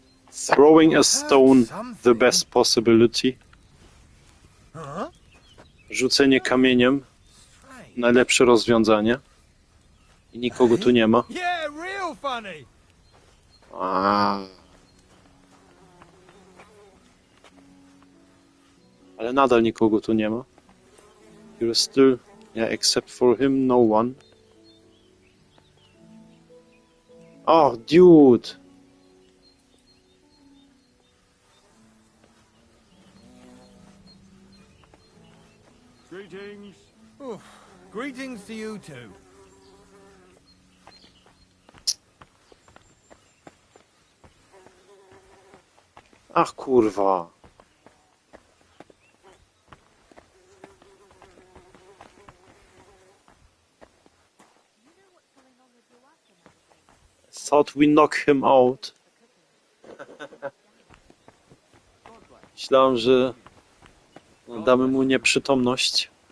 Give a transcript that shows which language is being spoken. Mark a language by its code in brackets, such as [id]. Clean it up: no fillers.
[en] Throwing a stone, the best possibility. Huh? [pl] Rzucenie kamieniem, najlepsze rozwiązanie. I nikogo tu nie ma. [en] Yeah, real funny. [pl] Ale nadal nikogo tu nie ma. [en] You're still, yeah, except for him, no one. Oh, dude! Greetings. Oof. Greetings to you too. [pl] Ach, kurwa. [en] Thought we knock him out. [pl] Myślałem, że damy mu nieprzytomność.